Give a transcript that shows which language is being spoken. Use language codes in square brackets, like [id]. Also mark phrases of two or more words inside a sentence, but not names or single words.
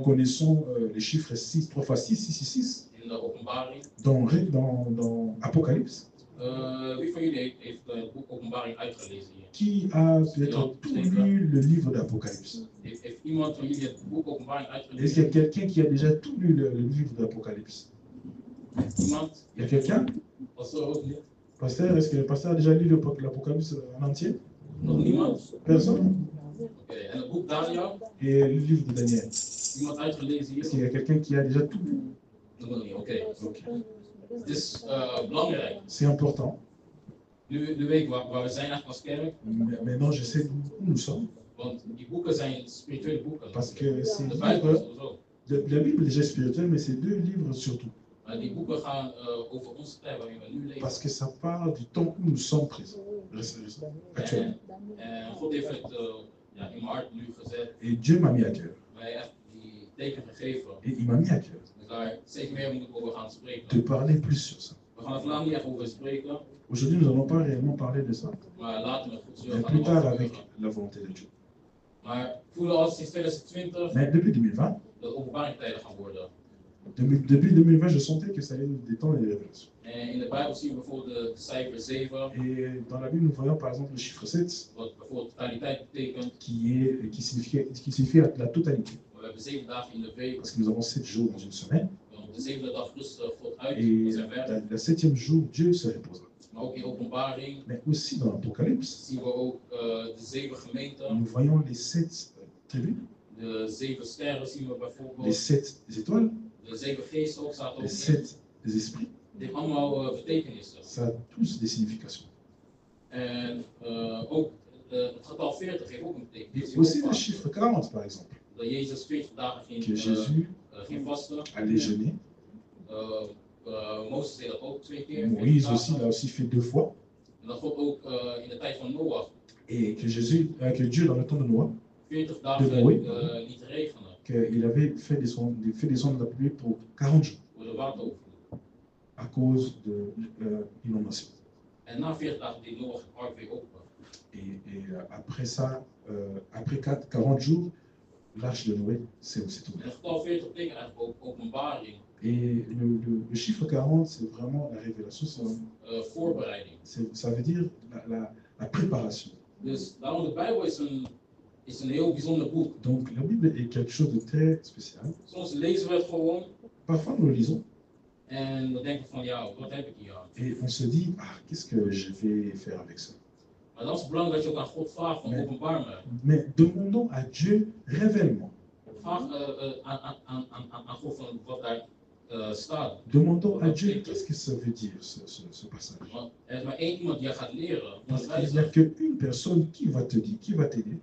[fr] connaissons les chiffres 6, 3 x 6, 666. [nl] in de openbaring. [fr] Dans Apocalypse. [nl] Wie van jullie heeft het boek Openbaring uitgelezen hier? [fr] Qui a peut-être tout lu le livre d'Apocalypse? [nl] Heeft iemand van jullie het boek Openbaring [fr] Est-ce qu'il y a [nl] uitgelezen? [fr] quelqu'un qui a déjà tout lu le livre d'Apocalypse? [nl] Iemand? [fr] Il y a quelqu'un? [nl] Pastor ook niet? [fr] Pasteur, est-ce que le pasteur a déjà lu l'Apocalypse en entier? [nl] Nog niemand? [fr] Personne? [nl] Oké, en het boek Daniel? [fr] Et le livre de Daniel? [nl] Iemand uitgelezen [fr] Est-ce qu'il [nl] hier? [fr] y a quelqu'un qui a déjà tout lu? [nl] Nog niet, oké. [fr] Ok. [nl] Het is belangrijk. [fr] C'est important. [nl] Nu weet ik waar we zijn echt als kerk. [fr] Maintenant, je sais où nous sommes. [nl] Want die boeken zijn spirituele boeken. [fr] Parce que ces [nl] De Bijbel [fr] livres, [nl] sowieso. [fr] la Bible est déjà spirituelle, mais c'est 2 livres surtout. [nl] Maar die boeken gaan over onze tijd waarin we nu leven. [fr] Parce que ça parle du temps où nous sommes présents, actuellement. [nl] En God heeft het in mijn hart nu gezet. [fr] Et Dieu m'a mis à cœur. [nl] Mij echt die teken gegeven. [fr] Et il m'a mis à cœur [nl] Dus daar steeds meer moet ik over gaan [fr] de [nl] spreken. [fr] parler plus sur ça. [nl] We gaan er vandaag niet echt over spreken. [fr] Aujourd'hui, nous n'allons pas réellement parler de ça, [nl] Maar later met goed [fr] mais [nl] zullen [fr] plus tard [nl] gaan [fr] avec [nl] we [fr] la volonté de Dieu. [nl] Maar ik voel al sinds 2020 [fr] Mais depuis 2020, [nl] dat openbaringtijden gaan worden. [fr] depuis 2020, je sentais que ça allait être des temps de révélation. [nl] En in de Bijbel zien we bijvoorbeeld de cijfer 7, [fr] Et dans la Bible, nous voyons par exemple le chiffre 7, [nl] wat bijvoorbeeld totaliteit betekent. [fr] qui signifie la totalité. [nl] We hebben 7 dagen in de week. [fr] Parce que nous avons 7 jours dans une semaine. [nl] En op de 7e dag rust God uit [fr] Et [nl] in zijn werk. [fr] le 7e jour, Dieu se reposera. [nl] Maar ook in openbaring [fr] Mais aussi dans l'Apocalypse, [nl] zien we ook de 7 gemeenten. [fr] nous voyons les 7 tribus, [nl] De 7 sterren zien we [fr] les [nl] bijvoorbeeld. [fr] 7 étoiles, [nl] De 7 geesten ook staat ook [fr] les [nl] in. [fr] 7 esprits. [nl] Die hebben allemaal betekenissen. [fr] Ça a tous des significations. [nl] En ook het getal 40 heeft ook een betekenis. [fr] Et aussi le chiffre 40, par exemple, [nl] Dat Jezus 40 dagen [fr] que [nl] ging [fr] Jésus [nl] vasten. [fr] allait jeûner. [nl] Mozes deed dat ook 2 keer. [fr] Moïse 40 aussi [nl] dagen. [fr] l'a aussi fait 2 fois. [nl] En dat God ook in de tijd van Noach [fr] Et que Dieu, dans le temps de Noé, [nl] 40 dagen [fr] Noé. [nl] liet regenen [fr] qu'il avait fait descendre la pluie pour 40 jours [nl] door de waterovervloed. [fr] à cause de l'inondation. [nl] En na 40 dagen deed Noach het ark weer open. [fr] Et après ça, après 40 jours, l'arche de Noé s'est aussi [nl] En [fr] ouverte. [nl] het getal 40 betekent eigenlijk ook openbaring, [fr] Et le chiffre 40, c'est vraiment la révélation, [nl] voorbereiding. [fr] ça veut dire la préparation. [nl] Dus daarom de Bijbel is een heel bijzonder boek. [fr] Donc la Bible est quelque chose de très spécial. [nl] Soms lezen we het gewoon [fr] Parfois nous le lisons [nl] en dan denken we van ja, wat heb ik hier aan? [fr] et on se dit, ah, qu'est-ce que je vais faire avec ça? [nl] Maar dan is het belangrijk dat je ook aan God vraagt van openbaar me. [fr] Mais demandons à Dieu, révèle-moi. [nl] Vraag aan God van wat daar staat. [fr] Demandons à Dieu, qu'est-ce que ça veut dire ce passage? [nl] Want er is maar één iemand die je gaat leren. [fr] Parce qu'il n'y a qu'une personne qui va te dire, qui va t'aider.